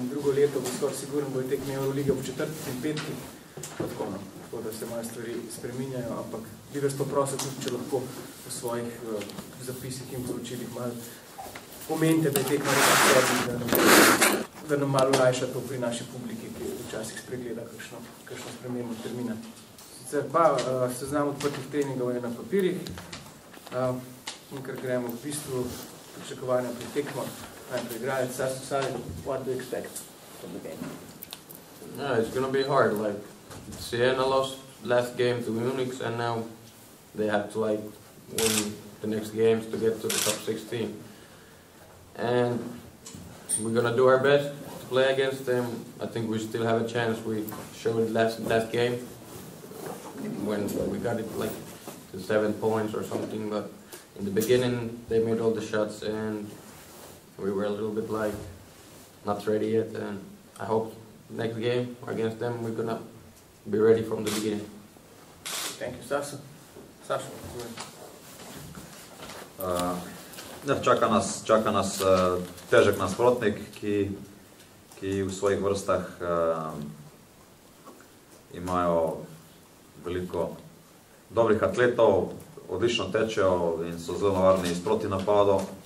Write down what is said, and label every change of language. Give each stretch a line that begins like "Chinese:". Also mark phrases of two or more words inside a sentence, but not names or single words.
Slovenian: Drugo leto bo skoraj sigurno bojo tekme Euroliga v četrtek in petki, tako da se malo stvari spreminjajo, ampak bi vas poprosil tudi, če lahko v svojih zapisih in poročilih malo omenite, da je tekma nekaj, da nam malo olajša to pri naši publiki, ki včasih spregleda kakšno spremembo termina. Sicer pa seznam odprtih treningov je na papirjih in ker gremo v bistvu pričakovanja pri tekmo, najprej igralec Sasu Sali,
English: what do you expect from the game? Yeah, it's gonna be hard. Like Siena lost last game to Munich, and now they have to like win the next games to get to the top 16. And we're gonna do our best to play against them. I think we still have a chance. We showed last game when we got it like to 7 points or something, but in the beginning they made all the shots and we were a little bit like not ready yet, and I hope next game against them we're gonna be ready from the beginning. Thank you, Sasu. Sašu.
Slovenian: Čaka nas težek nasprotnik, ki v svojih vrstah imajo veliko dobrih atletov, odlično tečejo in so zelo varni iz protinapadov.